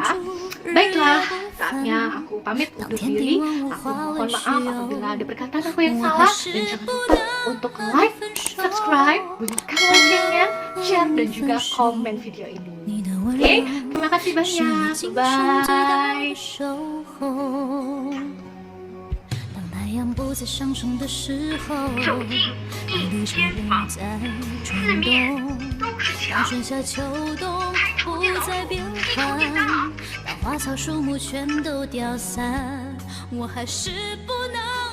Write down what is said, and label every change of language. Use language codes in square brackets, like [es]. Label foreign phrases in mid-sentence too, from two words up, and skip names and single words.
[id] Baiklah, saatnya aku pamit undur diri. Aku mohon maaf apabila ada perkataan aku yang salah, dan jangan lupa untuk like, subscribe, bunyikan loncengnya, share dan juga komen video ini. Oke, terima kasih banyak. Bye. [zh] 当太阳不再上升的时候，走进你的手不再转动，当春夏秋冬不再变换，当花草树木全都凋散，我还是不能。